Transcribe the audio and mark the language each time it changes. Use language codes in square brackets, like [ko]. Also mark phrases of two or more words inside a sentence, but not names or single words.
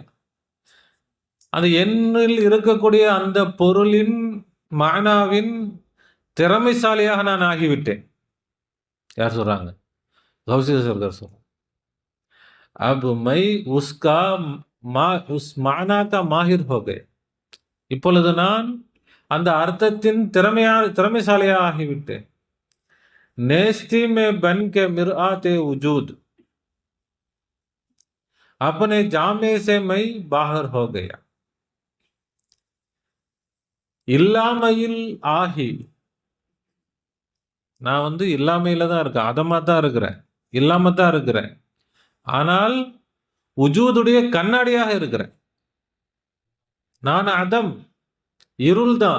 [ta] அது என்னில் இருக்கக்கூடிய அந்த பொருளின் மானாவின் திறமைசாலியாக நான் ஆகிவிட்டேன். யார் சொல்றாங்க? கௌசி சர்கார் சொல்றாங்க. [ur] اب میں اس کا اس معنی کا ماہر ہو گیا. [ta] இப்பொழுது நான் அந்த அர்த்தத்தின் திறமைசாலியாக ஆகிவிட்டேன். [ur] نیستی میں بن کے مرآتِ وجود اپنے جامے سے میں باہر ہو گیا. [ta] இல்லாமையில் ஆகி, நான் வந்து இல்லாமையில தான் இருக்கேன், அதமா தான் இருக்கிறேன், இல்லாம தான் இருக்கிறேன். ஆனால் உஜூதுடைய கண்ணாடியாக இருக்கிறேன். நான் அதம், இருள் தான்.